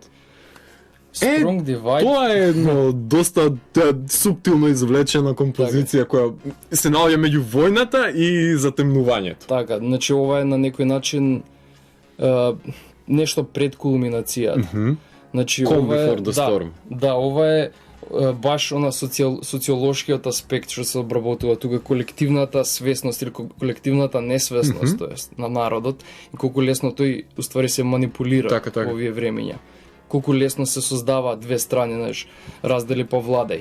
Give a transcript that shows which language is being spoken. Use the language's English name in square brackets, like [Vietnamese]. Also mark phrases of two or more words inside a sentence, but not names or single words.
[Macedonian] Strong Divide. Тоа е едно доста суптилно извлечена композиција која се наоѓа меѓу војната и затемнувањето. Така, значи ова е на некој начин нешто пред кулминацијата. Значи [English] Calm [Macedonian] ова е [English] before the storm. [Macedonian] Да, ова е баш она социолошкиот аспект што се обработува тука, колективната свесност или колективната несвесност, тоест на народот, и колку лесно тој уствари се манипулира во овие времења. Колку лесно се создава две страни, знаеш, раздели по владај.